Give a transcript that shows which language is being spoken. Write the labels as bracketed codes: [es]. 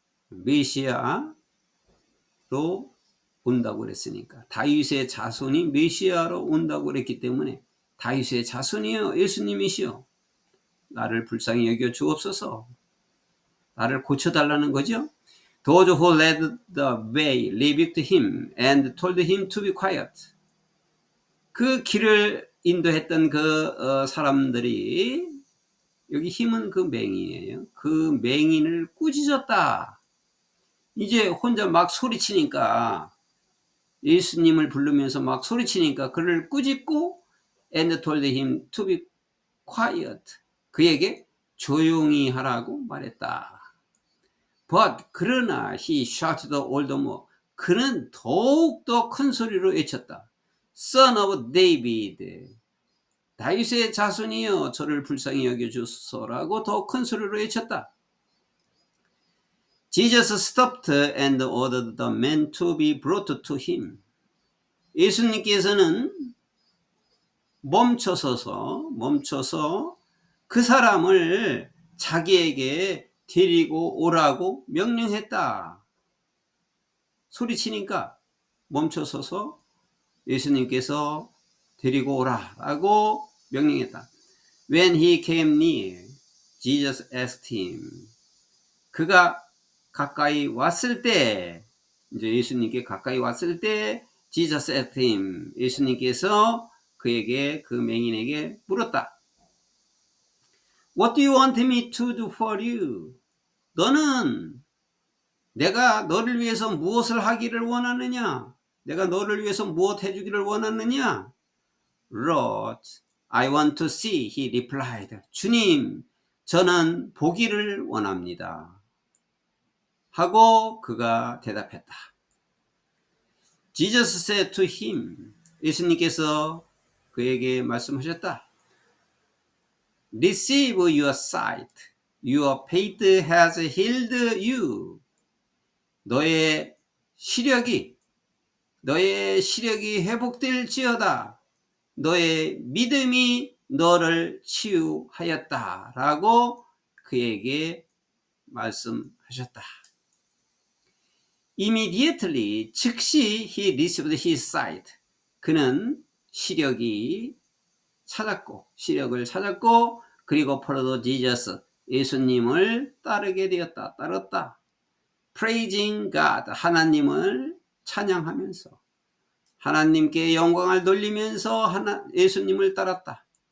[ko] 메시아로 온다고 그랬으니까, 다윗의 자손이 메시아로 온다고 그랬기 때문에 다윗의 자손이여 예수님이시여 나를 불쌍히 여겨 주옵소서, 나를 고쳐달라는 거죠. [en] Those who led the way rebuked him and told him to be quiet. [ko] 그 길을 인도했던 그 사람들이, 여기 힘은 그 맹인이에요. 그 맹인을 꾸짖었다. 이제 혼자 막 소리치니까, 예수님을 부르면서 막 소리치니까 그를 꾸짖고 [en] and told him to be quiet. [ko] 그에게 조용히 하라고 말했다. [en] But [ko] 그러나 [en] he shouted all the more. [ko] 그는 더욱더 큰 소리로 외쳤다. [en] Son of David. [ko] 다윗의 자손이여 저를 불쌍히 여겨주소서라고 더 큰 소리로 외쳤다. [en] Jesus stopped and ordered the man to be brought to him. [ko] 예수님께서는 멈춰서 그 사람을 자기에게 데리고 오라고 명령했다. 소리치니까 멈춰서서 예수님께서 데리고 오라라고 명령했다. [en] When he came near, Jesus asked him. [ko] 그가 가까이 왔을 때, 이제 예수님께 가까이 왔을 때, [en] Jesus asked him. [ko] 예수님께서 그에게, 그 맹인에게 물었다. [en] What do you want me to do for you? [ko] 너는 내가 너를 위해서 무엇을 하기를 원하느냐? 내가 너를 위해서 무엇 해주기를 원하느냐? [en] Lord, I want to see, he replied. [ko] 주님, 저는 보기를 원합니다. 하고 그가 대답했다. [en] Jesus said to him. [ko] 예수님께서 그에게 말씀하셨다. [en] Receive your sight. Your faith has healed you. [ko] 너의 시력이 회복될지어다. 너의 믿음이 너를 치유하였다. 라고 그에게 말씀하셨다. [en] Immediately, [ko] 즉시 [en] he received his sight. [ko] 그는 시력을 찾았고, 그리고 [en] followed Jesus, [ko] 예수님을 따랐다. [en] Praising God, [ko] 하나님을 찬양하면서, 하나님께 영광을 돌리면서 예수님을 따랐다.